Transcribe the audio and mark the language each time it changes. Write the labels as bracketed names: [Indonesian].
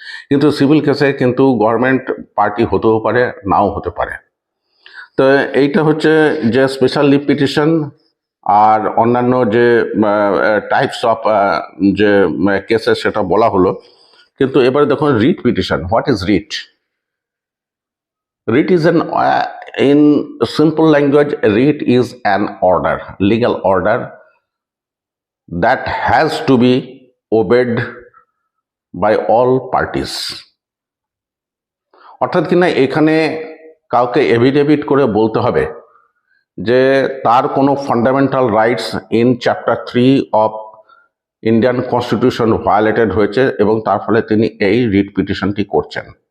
[Bangla] কিন্তু সিভিল কেসে কিন্তু গভর্নমেন্ট পার্টি হতেও পারে, নাও হতে পারে। তো এইটা হচ্ছে যে স্পেশাল লিভ পিটিশন আর অন্যান্য যে টাইপস অফ যে কেসেস সেটা বলা হলো। কিন্তু এবারে দেখুন writ petition. [English] What is writ? Writ is in simple language, writ is an order, legal order that has to be obeyed by all parties. [Bangla] অর্থাৎ কিনা এখানে কাউকে এভিডেভিট করে বলতে হবে যে তার কোনো fundamental rights in chapter 3 of Indian constitution violated হয়েছে, এবং তার ফলে তিনি এই রিট পিটিশনটি করছেন।